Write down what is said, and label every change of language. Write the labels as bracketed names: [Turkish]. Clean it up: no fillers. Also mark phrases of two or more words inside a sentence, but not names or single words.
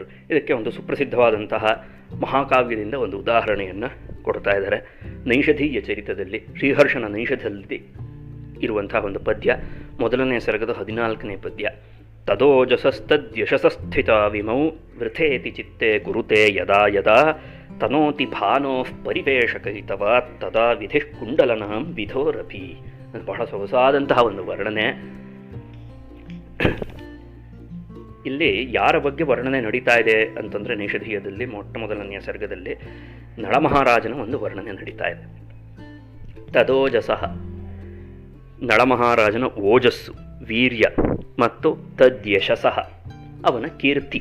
[Kannada] ಇದಕ್ಕೆ ಒಂದು ಸುಪ್ರಸಿದ್ಧವಾದಂತಹ ಮಹಾಕಾವ್ಯದಿಂದ ಒಂದು ಉದಾಹರಣೆಯನ್ನು ಕೊಡ್ತಾ ಇದ್ದಾರೆ. ನೈಷಧೀಯ ಚರಿತದಲ್ಲಿ ಶ್ರೀಹರ್ಷನ ನೈಷಧದಲ್ಲಿ ಇರುವಂತಹ ಒಂದು ಪದ್ಯ, 1ನೇ ಸರ್ಗದ 14ನೇ ಪದ್ಯ. [Sanskrit] ತದೋಜಸಸ್ತದ್ಯಶಸಸ್ಥಿತ ವಿಮೌ ವೃಥೇತಿ ಚಿತ್ತೆ ಕುರುತೆ ಯದಾ ಯದಾ ತನೋತಿ ಭಾನೋಃ ಪರಿವೇಷಕೈತವ ತದಾ ವಿಧಿಃ ಕುಂಡಲನಾಂ ವಿಧೋರಪಿ. [Kannada] ಅದು ಬಹಳ ಸೊಗಸಾದಂತಹ ಒಂದು ವರ್ಣನೆ. ಇಲ್ಲಿ ಯಾರ ಬಗ್ಗೆ ವರ್ಣನೆ ನಡೀತಾ ಇದೆ ಅಂತಂದರೆ, ನೈಷಧೀಯದಲ್ಲಿ ಮೊದಲನೆಯ ಸರ್ಗದಲ್ಲಿ ನಳಮಹಾರಾಜನ ಒಂದು ವರ್ಣನೆ ನಡೀತಾ ಇದೆ. ತದೋಜಸಃ, ನಳಮಹಾರಾಜನ ಓಜಸ್ಸು, ವೀರ್ಯ, ಮತ್ತು ತದ್ಯಶಸಃ, ಅವನ ಕೀರ್ತಿ.